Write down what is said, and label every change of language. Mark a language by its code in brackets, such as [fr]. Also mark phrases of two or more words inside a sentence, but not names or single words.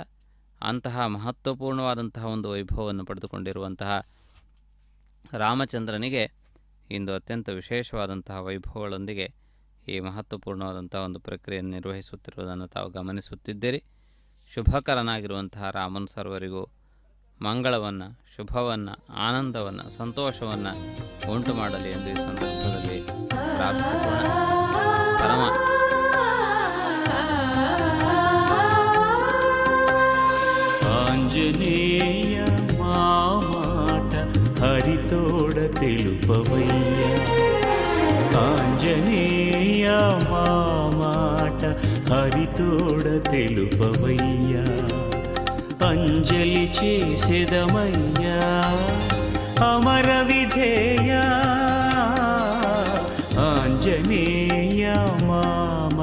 [kn] ಅಂತಹ ಮಹತ್ವಪೂರ್ಣವಾದಂತಹ ಒಂದು ವೈಭವವನ್ನು ಪಡೆದುಕೊಂಡಿರುವಂತಹ ರಾಮಚಂದ್ರನಿಗೆ ಇಂದು ಅತ್ಯಂತ ವಿಶೇಷವಾದಂತಹ ವೈಭವಗಳೊಂದಿಗೆ ಈ ಮಹತ್ವಪೂರ್ಣವಾದಂಥ ಒಂದು ಪ್ರಕ್ರಿಯೆಯನ್ನು ನಿರ್ವಹಿಸುತ್ತಿರುವುದನ್ನು ತಾವು ಗಮನಿಸುತ್ತಿದ್ದೀರಿ. ಶುಭಕರನಾಗಿರುವಂತಹ ರಾಮನ್ ಸರ್ವರಿಗೂ ಮಂಗಳವನ್ನು, ಶುಭವನ್ನು, ಆನಂದವನ್ನು, ಸಂತೋಷವನ್ನು ಉಂಟು ಮಾಡಲಿ ಎಂದು ಈ ಸಂದರ್ಭದಲ್ಲಿ ಪ್ರಾರ್ಥಿಸೋಣ. ಪರಮ [te] ఆంజనేయ మామాట హరితోడ తెలుపవయ్య, ఆంజనేయ మామాట హరితోడ తెలుపవయ్య, అంజలి చేసెదమయ్యా అమర విధేయ, ఆంజనేయ మా